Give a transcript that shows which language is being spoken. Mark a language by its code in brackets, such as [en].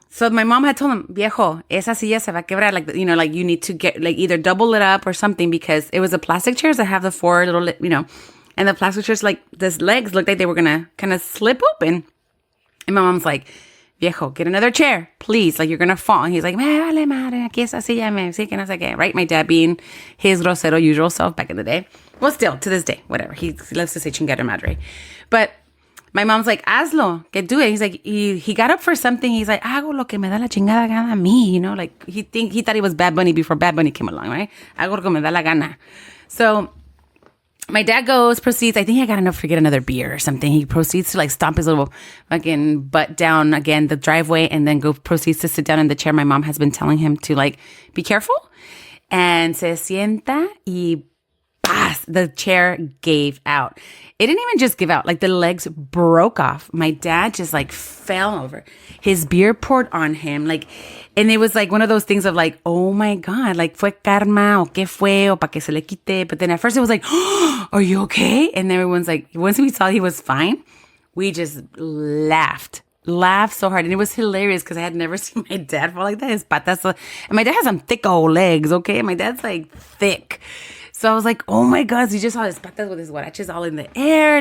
[en] So my mom had told him, [es] viejo, esa silla se va a quebrar. [en] Like, you know, like you need to get, like either double it up or something, because it was a plastic chairs that have the four little, you know, and the plastic chairs, like the legs looked like they were going to kind of slip open. And my mom's like, viejo, get another chair, please. Like, you're going to fall. And he's like, [es] me vale madre, aquí esa silla me sí que no sé qué. [en] Right? My dad being his grosero usual self back in the day. Well, still, to this day, whatever. He loves to say [es] chingada madre. [en] But my mom's like, [es] hazlo, que [en] do it. He's like, he got up for something. He's like, [es] hago lo que me da la chingada gana a mí. [en] You know, like he thought he was Bad Bunny before Bad Bunny came along, right? [es] Hago lo que me da la gana. [en] So my dad proceeds, I think I got enough to get another beer or something. He proceeds to like stomp his little fucking butt down again, the driveway, and then proceeds to sit down in the chair. My mom has been telling him to like, be careful. And [es] se sienta y paz, [en] the chair gave out. It didn't even just give out, like the legs broke off. My dad just like fell over. His beer poured on him, like, and it was like one of those things of like, oh my God, like [es] fue karma o qué fue o pa que se le quite. [en] But then at first it was like, oh, are you okay? And everyone's like, once we saw he was fine, we just laughed so hard. And it was hilarious because I had never seen my dad fall like that. His patas, and my dad has some thick old legs, okay? My dad's like thick. So I was like, oh my God, so you just saw his patas with his huaraches all in the air.